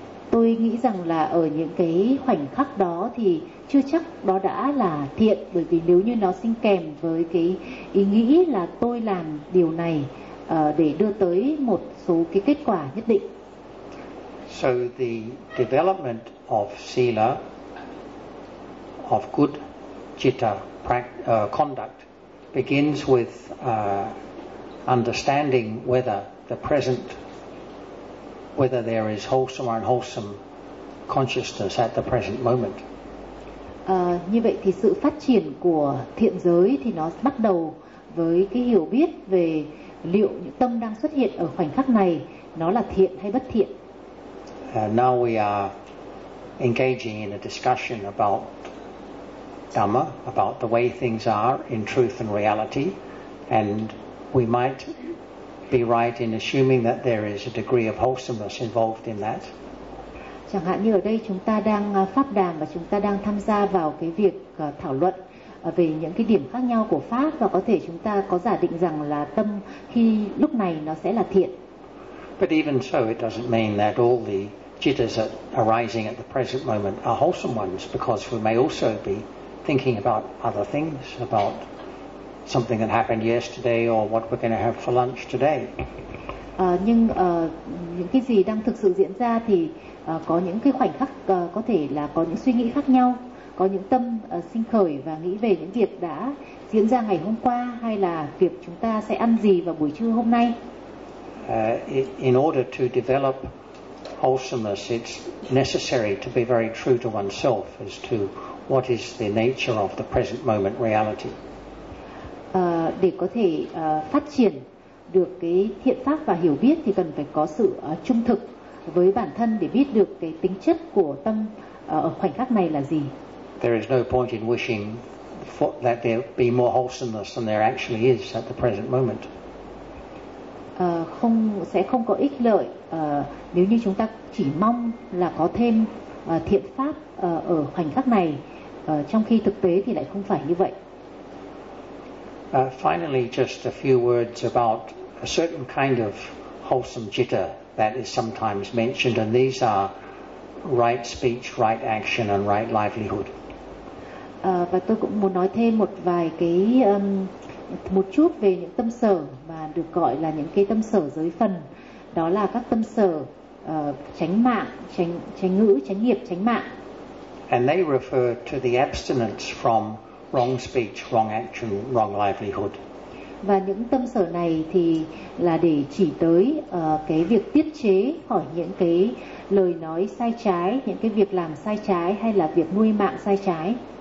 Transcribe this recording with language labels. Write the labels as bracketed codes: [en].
[vi] Tôi nghĩ rằng là ở những cái khoảnh khắc đó thì chưa chắc đó đã là thiện, bởi vì nếu như nó sinh kèm với cái ý nghĩ là tôi làm điều này để đưa tới một số cái kết quả nhất định. [en] So the development of sila, of good citta conduct, begins with understanding whether the present, whether there is wholesome or unwholesome consciousness at the present moment. [vi] Như vậy thì sự phát triển của thiện giới thì nó bắt đầu với cái hiểu biết về liệu những tâm đang xuất hiện ở khoảnh khắc này nó là thiện hay bất thiện. [en] Now we are engaging in a discussion about Dhamma, about the way things are in truth and reality, and we might be right in assuming that there is a degree of wholesomeness involved in that. [vi] Chẳng hạn như ở đây chúng ta đang pháp đàm và chúng ta đang tham gia vào cái việc thảo luận về những cái điểm khác nhau của pháp, và có thể chúng ta có giả định rằng là tâm khi lúc này nó sẽ là thiện. [en] But even so, it doesn't mean that all the jitters that are arising at the present moment are wholesome ones, because we may also be thinking about other things, about something that happened yesterday or what we're going to have for lunch today. [vi] Nhưng những cái gì đang thực sự diễn ra thì có những cái khoảnh khắc có thể là có những suy nghĩ khác nhau, có những tâm sinh khởi và nghĩ về những việc đã diễn ra ngày hôm qua hay là việc chúng ta sẽ ăn gì vào buổi trưa hôm nay. [en] In order to develop wholesomeness, it's necessary to be very true to oneself as to what is the nature of the present moment reality. [vi] Để có thể phát triển được cái thiện pháp và hiểu biết thì cần phải có sự trung thực với bản thân để biết được cái tính chất của tâm ở khoảnh khắc này là gì. [en] There is no point in wishing for that there be more wholesomeness than there actually is at the present moment. [vi] Không sẽ không có ích lợi nếu như chúng ta chỉ mong là có thêm thiện pháp ở khoảnh khắc này, trong khi thực tế thì lại không phải như vậy. [en] Finally, just a few words about a certain kind of wholesome jitta that is sometimes mentioned, and these are right speech, right action, and right livelihood. [vi] Và tôi cũng muốn nói thêm một vài cái một chút về những tâm sở mà được gọi là những cái tâm sở giới phần, đó là các tâm sở chánh mạng, chánh ngữ, chánh nghiệp, chánh mạng. [en] And they refer to the abstinence from wrong speech, wrong action, wrong livelihood. [vi] Và những tâm sở này thì là để chỉ tới cái việc tiết chế khỏi những cái lời nói sai trái, những cái việc làm sai trái hay là việc nuôi mạng sai trái.